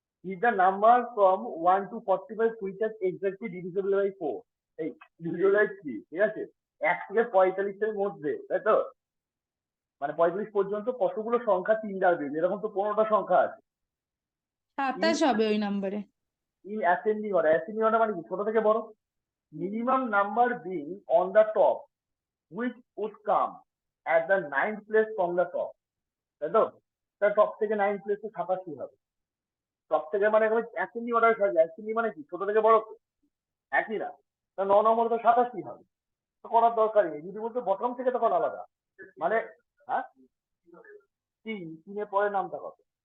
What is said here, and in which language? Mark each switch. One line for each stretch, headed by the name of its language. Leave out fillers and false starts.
English: Is the number from 1 to 45 which is exactly divisible by 4?
Bangla: এই
English: divisible by 3,
Bangla: ঠিক আছে? 1 থেকে 45 এর মধ্যে, তাই তো? মানে 45 পর্যন্ত কতগুলো সংখ্যা 3 দ্বারা বিভক্ত? এরকম তো 15টা সংখ্যা আছে। 27 হবে ওই নাম্বারে।
English: In ascending order,
Bangla: ascending order মানে কি? ছোট থেকে বড়।
English: Minimum number being on the top, which would come at the 9th place from the top,
Bangla: তাই তো? তার টপ থেকে 9th place 87 হবে। টপ থেকে মানে অ্যাসেন্ডিং অর্ডার সাজে, অ্যাসেন্ডিং মানে কি? ছোট থেকে বড় তো একই না। তা 9 নম্বরে তো 87 হবে, তো করার দরকারই নেই। যদি বলতে বটম থেকে তখন আলাদা মানে, হ্যাঁ 3 পরের নামটা কত?